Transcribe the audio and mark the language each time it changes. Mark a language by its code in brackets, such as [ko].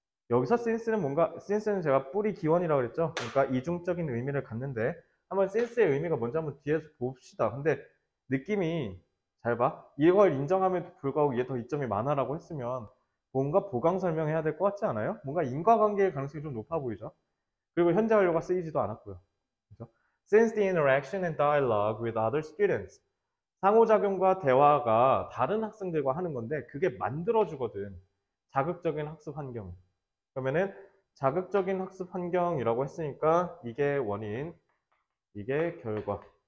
[ko] 여기서 sense는 뭔가, sense는 제가 뿌리 기원이라고 그랬죠? 그러니까 이중적인 의미를 갖는데 한번 sense의 의미가 뭔지 한번 뒤에서 봅시다. 근데 느낌이 잘 봐. 이걸 인정함에도 불구하고 얘 더 이점이 많아라고 했으면 뭔가 보강 설명해야 될 것 같지 않아요? 뭔가 인과관계의 가능성이 좀 높아 보이죠? 그리고 현재 완료가 쓰이지도 않았고요. 그죠? [en] Since the interaction and dialogue with other students. [ko] 상호작용과 대화가 다른 학생들과 하는 건데 그게 만들어주거든. 자극적인 학습 환경. 그러면은 자극적인 학습 환경이라고 했으니까 이게 원인, 이게 결과.